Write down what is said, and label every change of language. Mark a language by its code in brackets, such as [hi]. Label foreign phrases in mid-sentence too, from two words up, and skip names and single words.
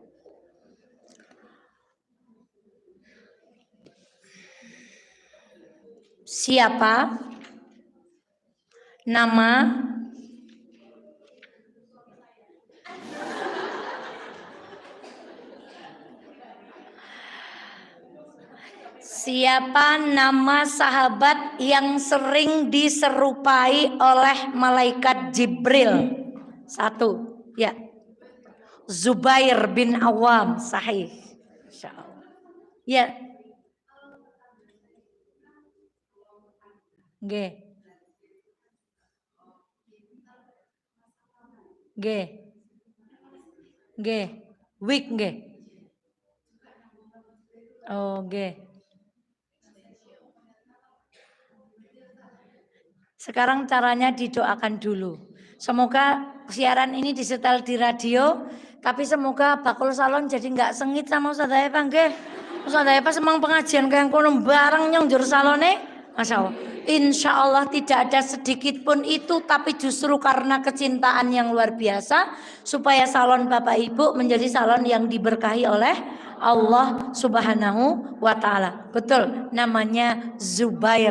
[id] Siapa nama sahabat yang sering diserupai oleh malaikat Jibril? 1. Ya. Zubair bin Awam. Sahih. Insyaallah. Ya. Nggih. Nggih. Nggih. Wik nggih. Oh, nggih. Sekarang caranya didoakan dulu. Semoga siaran ini disetel di radio, tapi semoga bakul salon jadi nggak sengit sama Ustazah Eva nggih. [jv] Ustazah Eva semang pengajian kayak kono bareng nyong jur salone. [ar] ما شاء الله. إن شاء الله [id] tidak ada sedikit pun itu, tapi justru karena kecintaan yang luar biasa supaya salon Bapak Ibu menjadi salon yang diberkahi oleh Allah [ar] سبحانه وتعالى. [id] Betul, namanya Zubair.